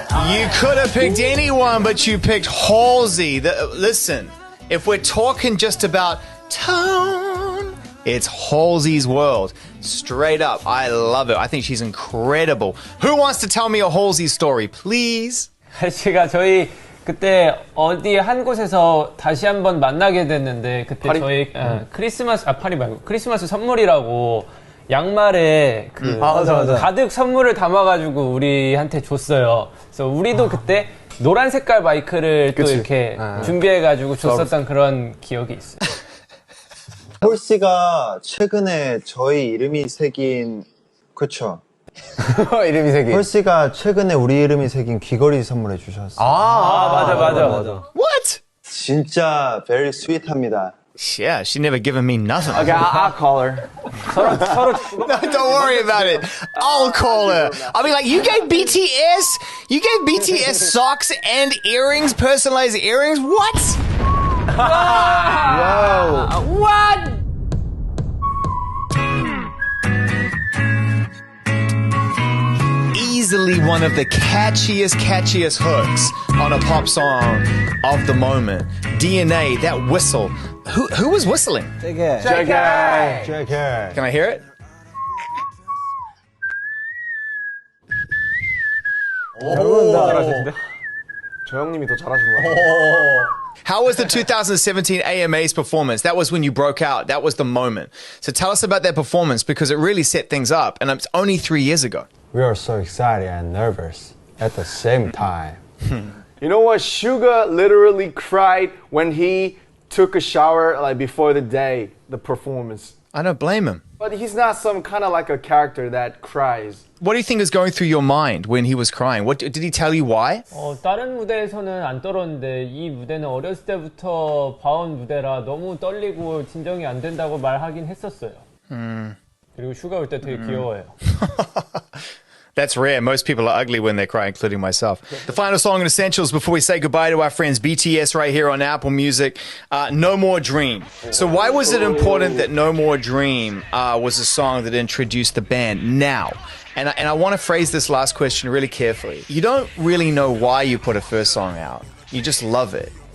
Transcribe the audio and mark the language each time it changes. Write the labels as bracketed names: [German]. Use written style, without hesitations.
[English] You could have picked anyone, but you picked Halsey. Listen, if we're talking just about tone, it's Halsey's world. Straight up, I love it. I think she's incredible. Who wants to tell me a Halsey story, please? [Korean] 제가 저희 그때 어디 한 곳에서 다시 한번 만나게 됐는데 그때 파리? 저희 파리 말고 크리스마스 선물이라고 양말에 맞아. 가득 선물을 담아가지고 우리한테 줬어요. 그래서 우리도 그때 노란 색깔 마이크를 또 이렇게 준비해가지고 줬었던 그런 기억이 있어요. 홀씨가 최근에 저희 이름이 새긴, 그쵸? 이름이 새긴. 홀씨가 최근에 우리 이름이 새긴 귀걸이 선물해 주셨어요. 맞아. [English] What? [Korean] 진짜 [English] very sweet [Korean] 합니다. [English] Yeah, she never given me nothing. Okay, I'll call her. No, don't worry about it. I'll call her. I'll be like, you gave BTS socks and earrings, personalized earrings? What? Whoa. What? Easily one of the catchiest hooks on a pop song of the moment. DNA, that whistle. Who was whistling? JK. Can I hear it? [Korean] 잘하시는데? 저 형님이 더 잘하신 것 같아요. [English] How was the 2017 AMA's performance? That was when you broke out. That was the moment. So tell us about that performance because it really set things up. And it's only 3 years ago. We are so excited and nervous at the same time. You know what? Suga literally cried when he took a shower like before the performance. I don't blame him. But he's not some kind of like a character that cries. What do you think is going through your mind when he was crying? What did he tell you why? [Korean] 다른 무대에서는 안 떨었는데 이 무대는 어렸을 때부터 봐온 무대라 너무 떨리고 진정이 안 된다고 말하긴 했었어요. 그리고 슈가 올 때 되게 귀여워요. [English] That's rare. Most people are ugly when they're crying, including myself. The final song in Essentials before we say goodbye to our friends BTS right here on Apple Music, No More Dream. So why was it important that No More Dream was a song that introduced the band now? And I want to phrase this last question really carefully. You don't really know why you put a first song out. You just love it.